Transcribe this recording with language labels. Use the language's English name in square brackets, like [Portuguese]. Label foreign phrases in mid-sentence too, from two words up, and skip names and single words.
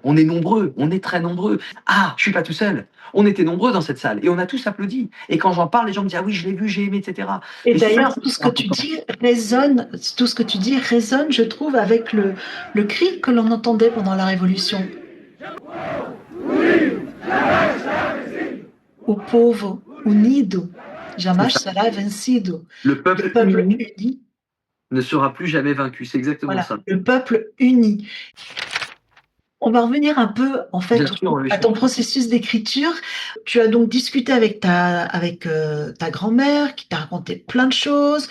[French] On est nombreux, on est très nombreux. Ah, je suis pas tout seul. On était nombreux dans cette salle et on a tous applaudi. Et quand j'en parle, les gens me disent ah oui, je l'ai vu, j'ai aimé, etc. Et Et d'ailleurs, ça, tout ce que tu dis résonne, tout ce que tu dis résonne, je trouve, avec le cri que l'on entendait pendant la Révolution. [Portuguese] O povo unido jamais será vencido. [French] le Le peuple peuple uni uni, ne sera plus jamais vaincu. C'est exactement voilà, ça. le peuple uni. On va revenir un peu, en Bien fait, sûr, oui, à je ton comprends. processus d'écriture. Tu as donc discuté avec ta grand-mère qui t'a raconté plein de choses.